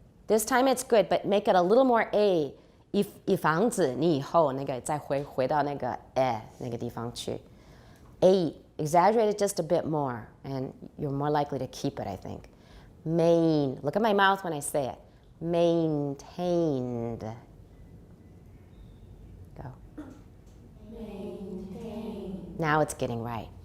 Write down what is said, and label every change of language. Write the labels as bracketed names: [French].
[English] This time it's good, but make it a little more A. [Chinese] 以防止你以后那个再回到那个那个地方去. [English] A. Exaggerate it just a bit more, and you're more likely to keep it, I think. Look at my mouth when I say it. Maintained. Go. Maintained. Now it's getting right.